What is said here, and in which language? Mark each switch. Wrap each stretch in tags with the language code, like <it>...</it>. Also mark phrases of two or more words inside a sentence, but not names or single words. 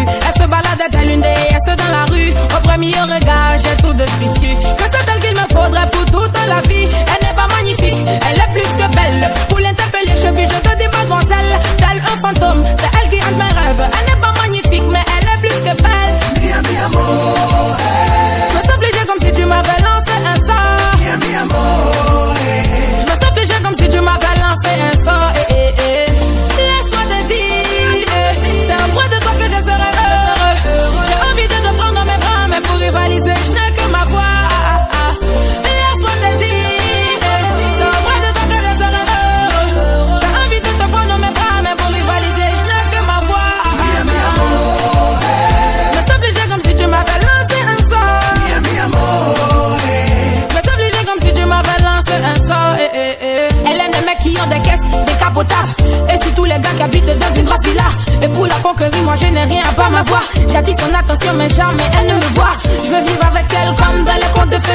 <fr>Elle se baladait telle une déesse dans la rue. Au premier regard, j'ai tout de suite su que c'est elle qu'il me faudrait pour toute la vie. Elle n'est pas magnifique, elle est plus que belle. Pour l'interpeller, je te dis mademoiselle. Tel un fantôme, c'est elle qui hante mes rêves. Elle n'est pas magnifique, mais elle est plus que belle.</fr> <it>Mi amore.</it> <fr>Je me sens fléché comme si tu m'avais lancé un sort.</fr> <it>Mi amore.</it> <fr>Je me sens fléché comme si tu m'avais lancé un sort. Laisse-moi te dire, c'est auprès de toi que je serai heureux. J'ai envie de te prendre dans mes bras, mais pour rivaliser, je n'ai que ma voix. Laisse-moi te dire, c'est auprès de toi que je serai heureux. J'ai envie de te prendre dans mes bras, mais pour rivaliser, je n'ai que ma voix.</fr> <it>Mi amore.</it> <fr>Je me sens fléché comme si tu m'avais lancé un sort.</fr> <it>Mi amore.</it> <fr>Je me sens fléché comme si tu m'avais lancé un sort. Elle aime les mecs qui ont des caisses, des capotables. Et si tous les gars qui habitent dans une grosse villa. Et pour la conquérir, moi je n'ai rien à part ma voix. J'attire son attention, mais jamais elle ne me voit. Je veux vivre avec elle comme dans les contes de fées.</fr>